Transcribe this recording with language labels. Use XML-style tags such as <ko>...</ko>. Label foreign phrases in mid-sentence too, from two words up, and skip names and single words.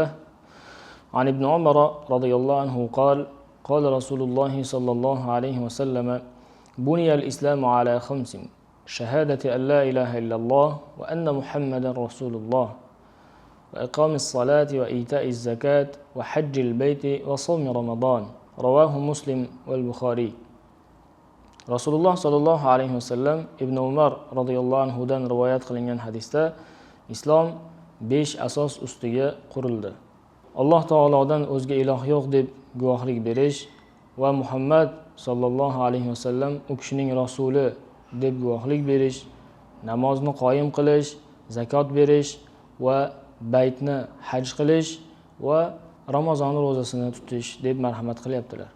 <ar>عن ابن عمر رضي الله عنه قال قال رسول الله صلى الله عليه وسلم بني الإسلام على 5: شهادة أن لا إله إلا الله وأن محمدا رسول الله وإقام الصلاة وإيتاء الزكاة وحج البيت وصوم رمضان. رواه مسلم والبخاري.</ar> <uz>Rasululloh</uz> <ar>صلى الله عليه وسلم</ar> <uz>Ibn Umar radhiyallohu anhudan rivoyat qilingan hadisda islom 5 asos ustiga qurildi. Alloh taolodan o'zga iloh yo'q deb guvohlik berish va Muhammad</uz> <ar>صلى الله عليه وسلم</ar> <uz>u kishining rasuli deb guvohlik berish, namozni qoyim qilish, zakot berish va baytni haj qilish va Ramazon ro'zasini tutish deb marhamat qilyaptilar.</uz>